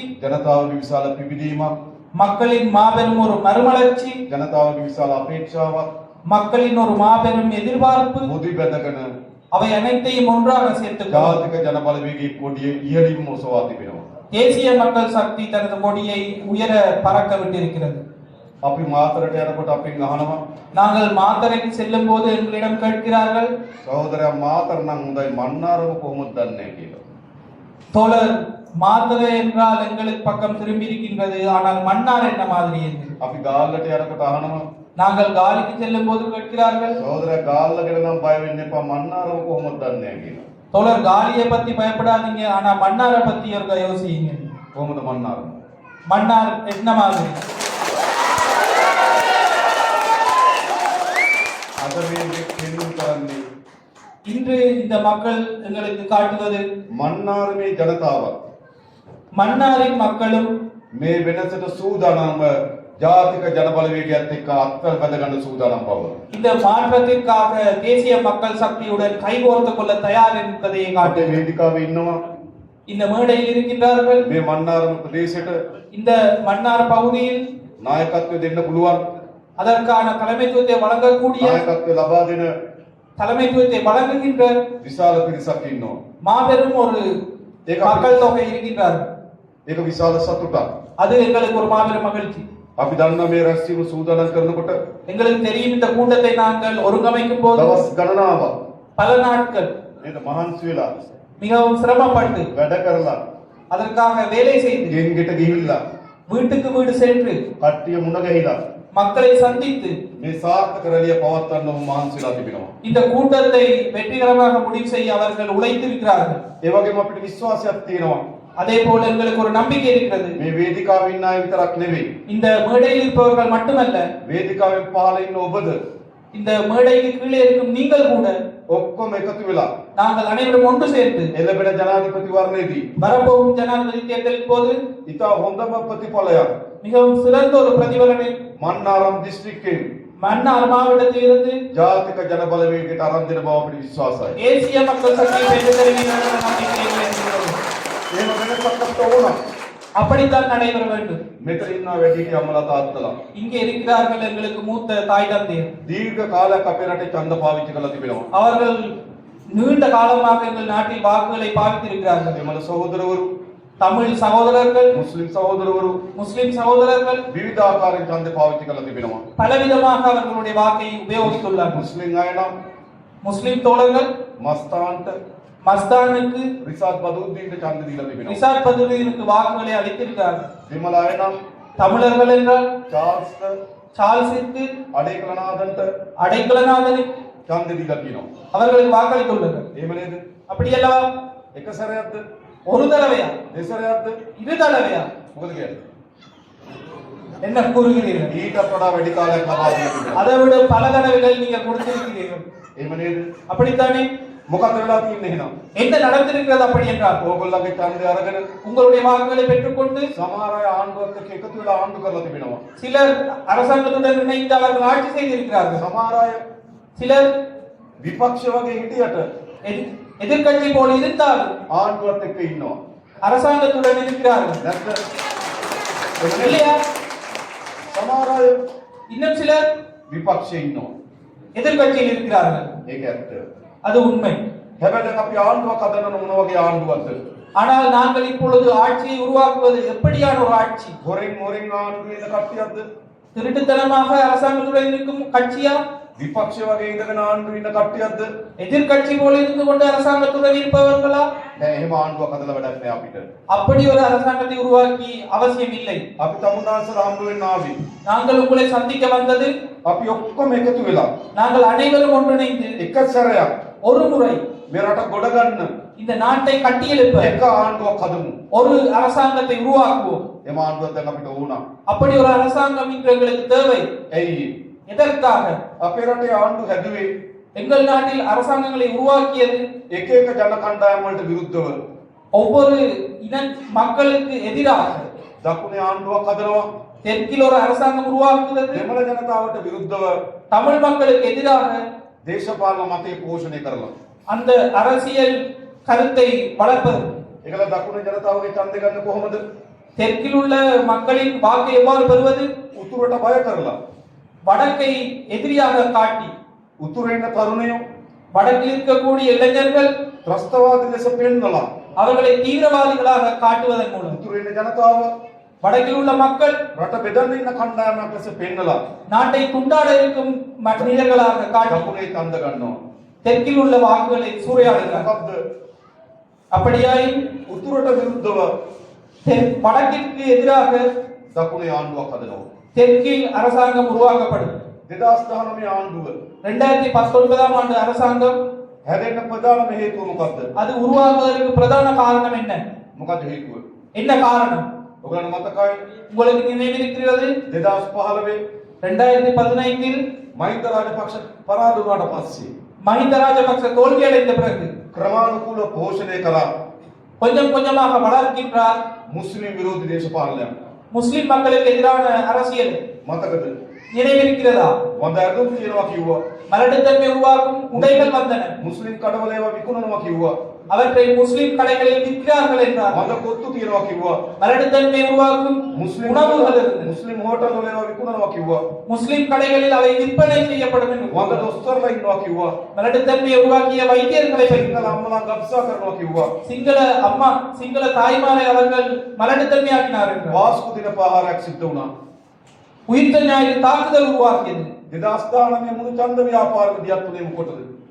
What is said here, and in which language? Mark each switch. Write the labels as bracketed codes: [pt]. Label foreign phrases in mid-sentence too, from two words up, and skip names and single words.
[si] ජනතාවගේ විශාල පිබිදීමක්, [ta] மக்களின் மாபெரும் ஒரு மறுமலர்ச்சி, [si] ජනතාවගේ විශාල අපේක්ෂාවක් [ta] மக்களின் ஒரு மாபெரும் எதிர்பார்ப்பு, [si] මුදි බැඳගෙන [ta] அவை அனைத்தையும் ஒன்றாக சேர்த்துக் [si] ජාතික ජනබලවේගයේ කොඩිය ඉහළින්ම ඔසවා තිබෙනවා. [ta] தேசிய மக்கள் சக்தி தனது கொடியை உயர பறக்க விட்டிருக்கிறது. [si] අපි මාතරට යනකොට අපෙන් අහනවා [ta] நாங்கள் மாத்தறைக்கு செல்லும் போது எங்களிடம் கேட்கிறார்கள், [si] සහෝදරයා මාතර නම් හොඳයි මන්නාරම කොහොමද දන්නේ කියලා. [ta] தோழர் மாத்தறை என்றால் எங்களுக்கு பக்கம் திரும்பி இருக்கின்றது, ஆனால் மன்னார் என்ன மாதிரி என்று. [si] අපි ගාල්ලට යනකොට අහනවා [ta] நாங்கள் காலிக்கு செல்லும் போது கேட்கிறார்கள், [si] සහෝදරයා ගාල්ල ගැන නම් බය වෙන්න එපා මන්නාරම කොහොමද දන්නේ කියලා. [ta] தோழர் காலியை பத்தி பயப்படாதீங்க, ஆனா மன்னாரை பத்தி ஒரு யோசிங்க. [si] කොහොමද මන්නාරම? [ta] மன்னார் என்ன மாதிரி? [si] අද මේ දෙකෙන් කරන්නේ [ta] இன்று இந்த மக்கள் எங்களுக்கு காட்டுவது [si] මන්නාරමේ ජනතාව [ta] மன்னாரின் மக்களும் [si] මේ වෙනසට සූදානම්ව ජාතික ජනබලවේගයත් එක්ක අත්වල බැඳ ගන්න සූදානම් බව. [ta] இந்த மாற்றத்திற்காக தேசிய மக்கள் சக்தியுடன் கைகோர்த்து கொள்ள தயார் என்பதை [si] අපේ [ta] காட்டு. [si] වේදිකාවේ ඉන්නවා [ta] இந்த மேடையில் இருக்கின்றார்கள். [si] මේ මන්නාරම ප්‍රදේශයට [ta] இந்த மன்னார் பகுதியில் [si] නායකත්වය දෙන්න පුළුවන්. [ta] அதற்கான தலைமைத்துவத்தை வழங்கக்கூடிய, [si] නායකත්වය ලබා දෙන [ta] தலைமைத்துவத்தை வழங்குகின்ற [si] විශාල පිරිසක් ඉන්නවා. [ta] மாபெரும் ஒரு மக்கள் தொகை இருக்கின்றார்கள். [si] ඒක විශාල සතුටක්. [ta] அது எங்களுக்கு ஒரு மாபெரும் மகிழ்ச்சி. [si] අපි දන්නා මේ රැස්වීම සූදානම් කරනකොට [ta] எங்களுக்கு தெரியும் இந்த கூட்டத்தை நாங்கள் ஒருங்கமைக்கும் போது [si] දවස් ගණනාවක් [ta] பல நாட்கள் [si] නේද මහන්සි වෙලා [ta] மிகவும் சிரமப்பட்டு [si] වැඩ කරලා [ta] அதற்காக வேலை செய்து [si] ගෙන් ගෙට ගිහිල්ලා [ta] வீட்டுக்கு வீடு சென்று [si] කට්ටිය මුණ ගැහිලා [ta] மக்களை சந்தித்து [si] මේ සාර්ථක රැළිය පවත්වන්න මහන්සිලා තිබෙනවා. [ta] இந்த கூட்டத்தை வெற்றிகரமாக முடிவு செய்ய அவர்கள் உழைத்திருக்கிறார்கள். [si] ඒ වගේම අපිට විශ්වාසයක් තියෙනවා. [ta] அதே போல எங்களுக்கு ஒரு நம்பிக்கை இருக்கிறது. [si] මේ වේදිකාවේ ඉන්න අය විතරක් නෙවෙයි. [ta] இந்த மேடையில் இருப்பவர்கள் மட்டுமல்ல, [si] වේදිකාවෙන් පහළ ඉන්න ඔබද [ta] இந்த மேடைக்கு கீழே இருக்கும் நீங்கள் கூட [si] ඔක්කොම එකතු වෙලා [ta] நாங்கள் அனைவரும் ஒன்று சேர்ந்து [si] එළඹෙන ජනාධිපති වර්ණයේදී [ta] வரப்போகும் ஜனாதிபதி தேர்தலின் போது [si] ඉතා හොඳම ප්‍රතිඵලයක් [ta] மிகவும் சிறந்த ஒரு பிரதிபலனை [si] මන්නාරම් දිස්ත්‍රික්කයෙන් [ta] மன்னார் மாவட்டத்திலிருந்து [si] ජාතික ජනබලවේගයට අරන් දෙන බව අපිට විශ්වාසයි. [ta] தேசிய மக்கள் சக்தி பெற்று தருவீர்கள் என்ற நம்பிக்கை இருக்கிறது. [si] එහෙම වෙනසක් අපිට ඕන. [ta] அப்படித்தான் நடைபெற வேண்டும். [si] මෙතන ඉන්නා වැඩිහිටි අම්මලා තාත්තලා [ta] இங்கே இருக்கிறார்கள் எங்களுக்கு மூத்த தாய் தந்தையர். [si] දීර්ඝ කාලයක් අපේ රටේ ඡන්ද පාවිච්චි කරලා තිබෙනවා. [ta] அவர்கள் நீண்ட காலமாக எங்கள் நாட்டில் வாக்குகளை பாவித்திருக்கிறார்கள். [si] දෙමළ සහෝදරවරු, [ta] தமிழ் சகோதரர்கள், [si] මුස්ලිම් සහෝදරවරු [ta] முஸ்லிம் சகோதரர்கள் [si] විවිධ ආකාරයෙන් ඡන්ද පාවිච්චි කරලා තිබෙනවා. [ta] பலவிதமாக அவர்களுடைய வாக்கை உபயோகித்துள்ளார்கள். [si] මුස්ලිම් අය නම් [ta] முஸ்லிம் தோழர்கள் [si] මස්තාන්ට [ta] மஸ்தானுக்கு, [si] රිසාඩ් බදුද්දීන්ට ඡන්ද දීලා තිබෙනවා. [ta] ரிசாட் பதுலுக்கு வாக்குகளை அளித்திருக்கிறார்கள். [si] දෙමළ අය නම් [ta] தமிழர்கள் என்றால் [si] චාල්ස්ට, [ta] சார்ல்ஸிற்கு, [si] අඩේකලනාදන්ට [ta] அடைக்கலநாதனுக்கு [si] ඡන්ද දීලා තියෙනවා. [ta] அவர்களுக்கு வாக்களித்துள்ளனர். [si] එහෙම නේද? [ta] அப்படி அல்லவா? [si] එක සැරයක්ද? [ta] ஒரு தடவையா? [si] දෙසරයක්ද? [ta] இரு தடவையா? [si] මොකද කියන්නේ? [ta] என்ன கூறுகிறீர்கள்? [si] ඊටත් වඩා වැඩි කාලයක් ලබා දෙන්න තිබෙනවා. [ta] அதை விட பல தடவைகள் நீங்க கொடுத்திருக்கிறீர்கள். [si] එහෙම නේද? [ta] அப்படித்தானே? [si] මොකක්ද වෙලා තියෙන්නේ එහෙනම්? [ta] என்ன நடந்திருக்கிறது அப்படி என்றால்? [si] ඕගොල්ලන්ගේ ඡන්දය අරගෙන [ta] உங்களுடைய வாக்குகளை பெற்றுக்கொண்டு [si] සමහර අය ආණ්ඩුවත් එක්ක එකතු වෙලා ආණ්ඩු කරලා තිබෙනවා. [ta] சிலர் அரசாங்கத்துடன் இணைந்து அவர்கள் ஆட்சி செய்திருக்கிறார்கள். [si] සමහර අය [ta] சிலர் [si] විපක්ෂ වගේ හිටියට [ta] எதிர்க்கட்சி போல இருந்தால் [si] ආණ්ඩුවත් එක්ක ඉන්නවා. [ta] அரசாங்கத்துடன் இருக்கிறார்கள். [si] නැත්ද? [ta] இல்லையா? [si] සමහර අය [ta] இன்னும் சிலர் [si] විපක්ෂයේ ඉන්නවා. [ta] எதிர்க்கட்சியில் இருக்கிறார்கள். [si] ඒක ඇත්ත. [ta] அது உண்மை. [si] හැබැයි දැන් අපි ආණ්ඩුවක් හදන්න මොන වගේ ආණ්ඩුවක්ද? [ta] ஆனால் நாங்கள் இப்பொழுது ஆட்சியை உருவாக்குவது எப்படியான ஒரு ஆட்சி? [si] හොරින් ආණ්ඩු වෙන කට්ටියක්ද? [ta] திருட்டுத்தனமாக அரசாங்கத்துடன் இருக்கும் கட்சியா? [si] විපක්ෂ වගේ ඉඳගෙන ආණ්ඩු ඉන්න කට්ටියක්ද? [ta] எதிர்க்கட்சி போல இருந்து கொண்டு அரசாங்கத்துடன் இருப்பவர்களா? [si] දැන් එහෙම ආණ්ඩුවක් හදලා වැඩක් නෑ අපිට. [ta] அப்படி ஒரு அரசாங்கத்தை உருவாக்கி அவசியம் இல்லை. [si] අපි තමුන්නාන්සලා හම්බ වෙන්න ආවේ. [ta] நாங்கள் உங்களை சந்திக்க வந்தது [si] අපි ඔක්කොම එකතු වෙලා [ta] நாங்கள் அனைவரும் ஒன்றிணைந்து [si] එක සැරයක් [ta] ஒரு முறை [si] මේ රට ගොඩ ගන්න [ta] இந்த நாட்டை கட்டியெழுப்ப [si] එක ආණ්ඩුවක් හදමු. [ta] ஒரு அரசாங்கத்தை உருவாக்குவோம். [si] එම ආණ්ඩුවක් දැන් අපිට ඕන. [ta] அப்படி ஒரு அரசாங்கம் இன்று எங்களுக்கு தேவை. [si] ඇයි? [ta] எதற்காக [si] අපේ රටේ ආණ්ඩු හැදුවේ [ta] எங்கள் நாட்டில் அரசாங்கங்களை உருவாக்கியது [si] එක එක ජන කණ්ඩායම් වලට විරුද්ධව [ta] ஒவ்வொரு இன மக்களுக்கு எதிராக [si] දකුණේ ආණ්ඩුවක් හදනවා [ta] தெற்கில் ஒரு அரசாங்கம் உருவாக்குகிறது [si] දෙමළ ජනතාවට විරුද්ධව [ta] தமிழ் மக்களுக்கு எதிராக [si] දේශපාලන මතය පෝෂණය කරලා [ta] அந்த அரசியல் கருத்தை வளர்ப்பது [si] ඒකල දකුණේ ජනතාවගේ ඡන්දය ගන්න කොහොමද [ta] தெற்கில் உள்ள மக்களின் வாக்கை எவ்வாறு பெறுவது [si] උතුරට බය කරලා [ta] வடக்கை எதிரியாக காட்டி [si] උතුරේ ඉන්න තරුණයෝ [ta] வடக்கில் இருக்கக்கூடிய இளைஞர்கள் [si] ත්‍රස්තවාදී ලෙස පෙන්නලා [ta] அவர்களை தீவிரவாதிகளாக காட்டுவதன் மூலம் [si] උතුරේ ඉන්න ජනතාව [ta] வடக்கில் உள்ள மக்கள் [si] රට බෙදන්න ඉන්න කණ්ඩායමක් ලෙස පෙන්නලා [ta] நாட்டை துண்டாட இருக்கும் மனிதர்களாக காட்டி [si] දකුණේ ඡන්ද ගන්නවා [ta] தெற்கில் உள்ள வாக்குகளை சூறையாடுகிறார் [si] මොකද්ද [ta] அப்படியாயின் [si] උතුරට විරුද්ධව [ta] வடக்கிற்கு எதிராக [si] දකුණේ ආණ්ඩුවක් හදනවා [ta] தெற்கில் அரசாங்கம் உருவாக்கப்படும் [si] 2019 ආණ්ඩුව [ta] 2019 ஆண்டு அரசாங்கம் [si] හැදෙන්න ප්‍රධානම හේතුව මොකද්ද [ta] அது உருவாகுவதற்கு பிரதான காரணம் என்ன [si] මොකද්ද හේතුව [ta] என்ன காரணம் [si] ඔයගොල්ලෝ මතකයි [ta] உங்களுக்கு நினைவிருக்கிறது [si] 2015 [ta] 2015 [si] මහින්ද රාජපක්ෂ පරාද වුණාට පස්සේ [ta] மஹிந்த ராஜபக்ச தோல்வி அடைந்த பிறகு [si] ක්‍රමානුකූල පෝෂණය කළා [ta] கொஞ்சம் கொஞ்சமாக வளர்க்கின்றார் [si] මුස්ලිම් විරෝධී දේශපාලනයක් [ta] முஸ்லிம் மக்களுக்கு எதிரான அரசியல் [si] මතකද [ta] நினைவிருக்கிறதா [si] හොඳ අරුම් කියනවා කිව්වා [ta] மலட்டுத்தன்மை உருவாக்கும் உடைகள் வந்தன [si] මුස්ලිම් කඩවල ඒවා විකුණනවා කිව්වා [ta] அவற்றை முஸ்லிம் கடைகளில் விற்கிறார்கள் என்றார் [si] හොඳ කොත්තු කියනවා කිව්වා [ta] மலட்டுத்தன்மை உருவாக்கும் [si] මුස්ලිම් [ta] உணவுகள் இருந்தன [si] මුස්ලිම් හෝටල් වල ඒවා විකුණනවා කිව්වා [ta] முஸ்லிம் கடைகளில் அவை விற்பனை செய்யப்படும் என்று [si] හොඳ දොස්තරලා ඉන්නවා කිව්වා [ta] மலட்டுத்தன்மையை உருவாக்கிய வைத்தியர்களை [si] සිංහල අම්මලා ගබ්සා කරනවා කිව්වා [ta] சிங்கள அம்மா சிங்கள தாய்மாரை அவர்கள் மலட்டுத்தன்மையாக்கினார் என்றார் [si] වාස්කු දින පහරක් සිද්ධ වුණා [ta] உயிர்த்த ஞாயிறு தாக்குதல் உருவாக்கியது [si] 2019 මුළු ඡන්ද ව්‍යාපාරක දියත් උනේ මොකටද